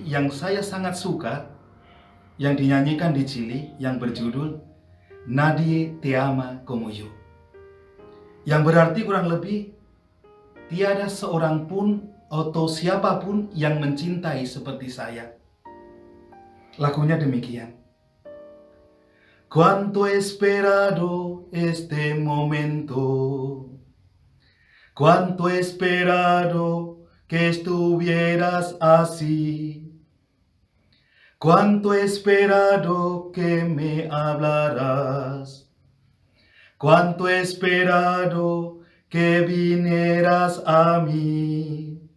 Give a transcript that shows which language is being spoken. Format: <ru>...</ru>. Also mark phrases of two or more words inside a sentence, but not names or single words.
<id>yang saya sangat suka yang dinyanyikan di Chili yang berjudul Nadie te ama como yo, yang berarti kurang lebih tiada seorang pun atau siapapun yang mencintai seperti saya. Lagunya demikian.</id> <es>Cuánto he esperado este momento, cuánto he esperado que estuvieras así, cuánto he esperado que me hablaras, cuánto he esperado que vinieras a mí.</es>